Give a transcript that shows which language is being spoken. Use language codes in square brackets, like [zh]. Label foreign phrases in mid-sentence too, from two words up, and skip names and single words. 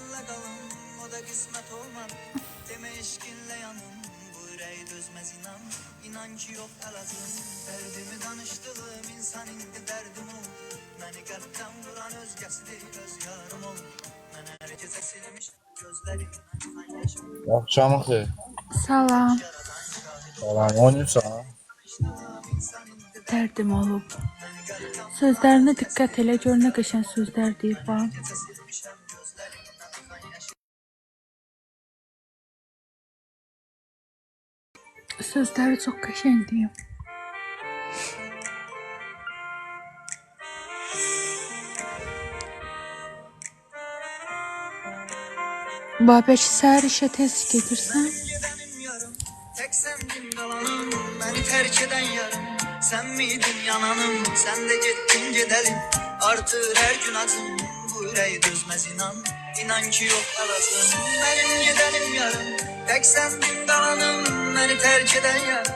[tr] senle kalım, o da kısmet olmadı. Deme eşkinle yanım, bu yüreği dözmez inan. İnan ki yok alacağım. Derdimi danıştığım insan indi derdim oldu. Beni kalpten vuran özgəsi değil öz yarım oldu. Ben her gece silmiş gözlerimden akan yaşım. [az] Akşamın xeyir. Salam. Salam, oynayırsan? İnsan indi Dərdim olub. Sözlərinə diqqət elə, gör nə qəşəng sözlər deyib bax. [tr] gece silmişəm gözlerimden akan yaşım. [az] Sözləri çox qəşəng deyib. Babək, səhər işə tez gedirsən? [tr] Gidenim yarım, tek sendin kalanım, beni terk eden yarım. Sen miydin yananım, sen de gittin gidelim. Artır her gün acım, bu yüreği dözmez inan. İnan ki yok alacağım, benim gidenim yarım. Tek sendin kalanım, beni terk eden yarım.